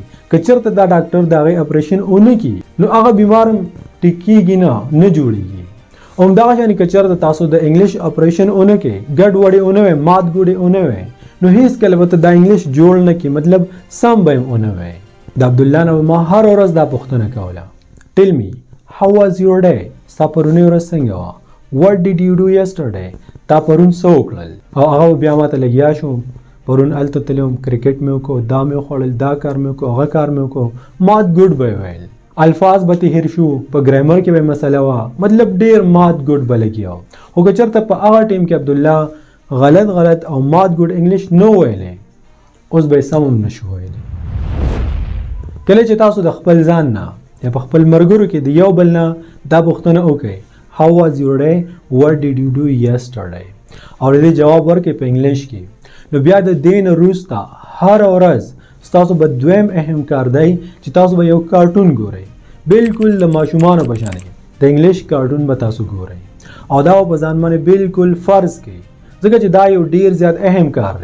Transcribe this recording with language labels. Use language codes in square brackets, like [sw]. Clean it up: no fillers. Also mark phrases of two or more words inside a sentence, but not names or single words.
[ps] که چېرته دا ډاکټر د هغې اپریشن ونه کړي نو هغه بیمار هم ټیکېږي نه جوړېږي. همدغه شانې که چېرته تاسو د [en] English operation [ps] ونه کړئ، ګډ وډې ونه وی، مات ګوډې ونه وی، نو هېڅکله به ته دا انګلیش جوړ نه کړي، مطلب سم به یې ونه وی. د عبدالله نه ما هر ورځ دا پوښتنه کوله، [en] tell me how was your day؟ [ps] ستا پرونۍ ورځ څنګه وه؟ [en] what did you do yesterday؟ [ps] تا پرون څه وکړل؟ او هغه بیا ماته لګیا شو، پرون هلته تللی وم، کرکټ مې وکړو، دا مې وخوړل، دا کار مې وکړو، هغه کار مې وکړو، مات ګوډ به یې ویل. الفاظ به تې هیر شو، په ګرامر کې به مسله وه، مطلب ډېر مات ګوډ به لګیا و. خو که چېرته په هغه ټیم کې عبدالله غلط او مات ګوډ انګلیش نه ویلی، اوس به یې سم هم نه شو ویلی. کله چې تاسو د خپل ځان نه یا په خپل ملګرو کې د یو بل نه دا پوښتنه وکړئ [en] how was your day؟ what did you do yesterday؟ [ps] او د دې جواب ورکړئ په انګلیش کې، نو بیا د دې نه وروسته هره ورځ ستاسو به دویم اهم کار دی چې تاسو به یو کارټون ګورئ، بالکل د ماشومانو په شان د [en] English cartoon [ps] به تاسو ګورئ، او دا په ځان باندې بالکل فرض کړئ، ځکه چې دا یو ډیر زیات اهم کار دی.